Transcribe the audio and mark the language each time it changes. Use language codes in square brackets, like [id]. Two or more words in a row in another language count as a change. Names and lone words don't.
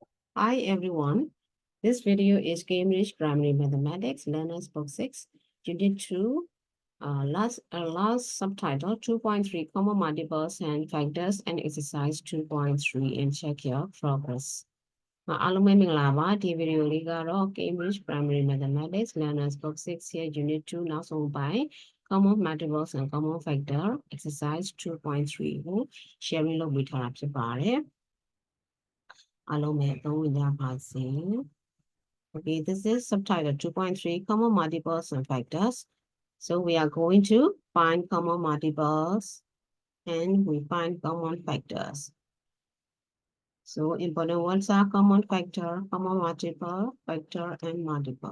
[en] Hi everyone. This video is Cambridge Primary Mathematics Learners Book 6, Unit 2, last subtitle 2.3 Common Multiples and Factors and Exercise 2.3 and check your progress. [my] အားလုံးပဲမင်္ဂလာပါဒီဗီဒီယိုလေးကတော့ Cambridge Primary Mathematics Learners Book 6 ရဲ့ Unit 2နောက်ဆုံးပိုင်း [en] Common Multiples and Common Factor Exercise 2.3 [my] ကို sharing လုပ်ပေးထားတာဖြစ်ပါတယ်အားလုံးပဲသုံးဝင်ကြပါစေ [en] Okay, this is subtitle 2.3 Common Multiples and Factors. So we are going to find common multiples and we find common factors. So important words are common factor, common multiple, factor, and multiple.